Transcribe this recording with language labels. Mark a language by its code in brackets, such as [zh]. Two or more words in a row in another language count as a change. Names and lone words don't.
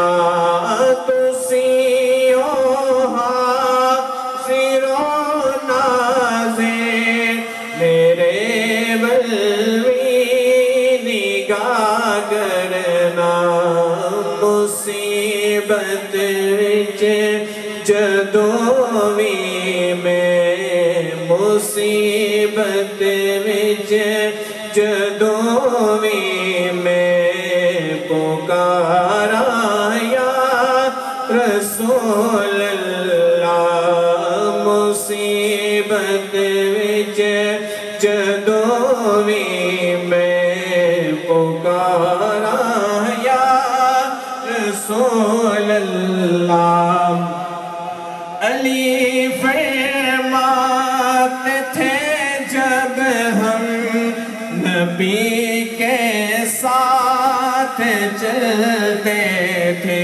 [pa] تسی حاضر و ناظر میرے ولوی نگاہ کرنا. مصیبت وچ جدوں وی میں مصیبت وچ جدوں وی میں پکارا یا رسول اللہ. مصیبت وچ جدوں وی میں پکارا یا رسول اللہ. [ur] علی فرماتے تھے جب ہم نبی کے ساتھ چلتے تھے.